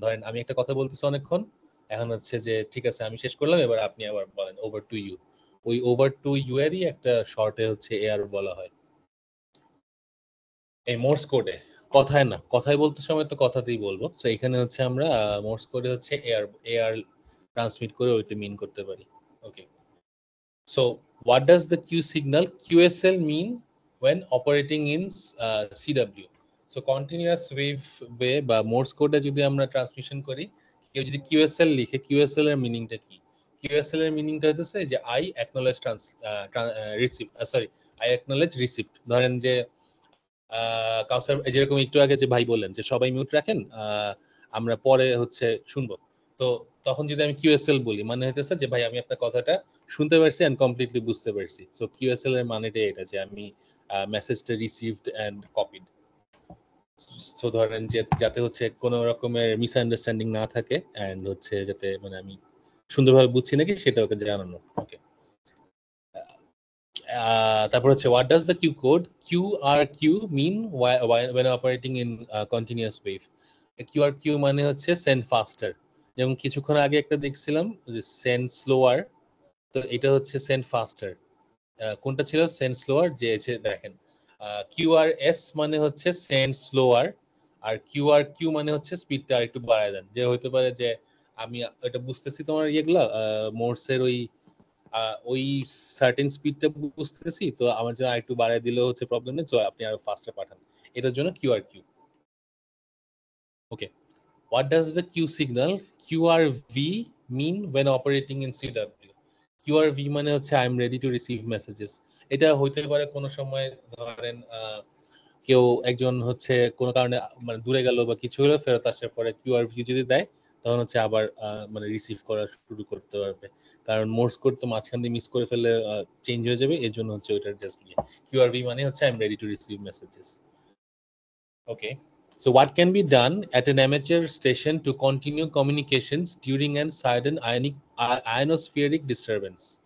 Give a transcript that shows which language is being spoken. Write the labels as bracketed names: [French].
[Bangla] ধরেন আমি একটা কথা বলতেছি অনেকক্ষণ, এখন হচ্ছে যে ঠিক আছে আমি শেষ করলাম, এবার আপনি আবার বলেন ওভার টু ইউ। ওই ওভার টু ইউ এরই একটা শর্টে হচ্ছে এআর বলা হয় এই মোর্স কোডে, কথায় না, কথায় বলতে সময় তো কথাতেই বলবো। তো এখানে হচ্ছে আমরা মোর্স কোডে হচ্ছে এআর এআর ট্রান্সমিট করে ওইটা মিন করতে পারি। [English] Okay, so what does the Q signal QSL mean when operating in CW? [Bangla] So continuous wave বা মোর্স কোডে যদি আমরা ট্রান্সমিশন করি, কেউ যদি QSL লিখে, QSL এর মিনিংটা কি? QSL এর মিনিংটা হচ্ছে যে [English] I acknowledge receive, sorry, I acknowledge receipt। [Bangla] ধরেন যে কাউসার যেরকম একটু আগে যে ভাই বললেন যে সবাই মিউট রাখেন, আমরা পরে হচ্ছে শুনবো। তো তখন যদি আমি কিউএসএল বলি, মানে হইতেছে যে ভাই আমি আপনার কথাটা শুনতে পারছি এন্ড কমপ্লিটলি বুঝতে পারছি। সো কিউএসএল এর মানেটা এটা যে আমি মেসেজটা রিসিভড এন্ড কপিড। সো ধরেন যে যাতে হচ্ছে কোনো রকমের মিসআন্ডারস্ট্যান্ডিং না থাকে এন্ড হচ্ছে যাতে মানে আমি সুন্দরভাবে বুঝছি নাকি সেটা ওকে জানানো। ওকে, তারপর হচ্ছে [English] what does the Q code QRQ mean when operating in continuous wave? [Bangla] QRQ মানে হচ্ছে [English] send faster, [Bangla] যেমন কিছুক্ষণ আগে একটা দেখছিলাম যে [English] send slower, [Bangla] তো এটা হচ্ছে [English] send faster। [Bangla] কোনটা ছিল [English] send slower, [Bangla] যে দেখেন QRS মানে হচ্ছে [English] send slower, [Bangla] আর QRQ মানে হচ্ছে স্পিডটা একটু বাড়ায় দেন। যে হতে পারে যে আমি এটা বুঝতেছি তোমার ইয়েগুলা মোর্সের ওই সার্টেন স্পিডটা বুঝতেছি, তো আমার জন্য আরেকটু বাড়ায় দিলেও হচ্ছে প্রবলেম নেই, তো আপনি আরো ফাস্টে পাঠান, এটার জন্য কিউআরকিউ। [English] Okay, what does the Q signal QRV mean when operating in CW? [Bangla] কিউআরভি মানে হচ্ছে [English] I am ready to receive messages. [Bangla] এটা হইতে পারে কোনো সময় ধরেন কেউ একজন হচ্ছে কোনো কারণে মানে দূরে গেল বা কিছু হলো, ফেরত আসার পরে কিউআরভি যদি দেয় তখন হচ্ছে আবার মানে রিসিভ করা শুরু করতে পারবে, কারণ মোর্স কোড তো মাঝখান দিয়ে মিস করে ফেললে চেঞ্জ হয়ে যাবে, এর জন্য হচ্ছে ওইটার জাস্ট কিউআরভি মানে হচ্ছে [English] I am ready to receive messages. Okay, so what can be done at an amateur station to continue communications during an sudden ionospheric disturbance?